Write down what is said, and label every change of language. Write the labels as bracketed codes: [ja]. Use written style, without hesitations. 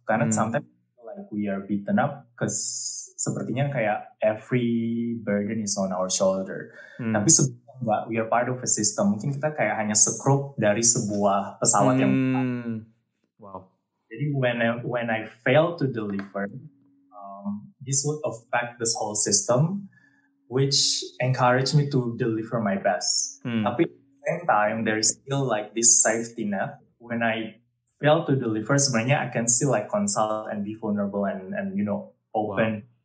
[en] Karena sometimes like we are beaten up because [id] sepertinya kayak [en] every burden is on our shoulder. [id] Tapi sebenarnya [en] we are part of a system. [id] Mungkin kita kayak hanya sekrup dari sebuah pesawat yang [en] wow. Jadi when I fail to deliver, this would affect this whole system, which encourage me to deliver my best. Tapi at the same time, there is still like this safety net. When I fail to deliver, [id] sebenarnya [en] I can still like consult and be vulnerable and open. Wow.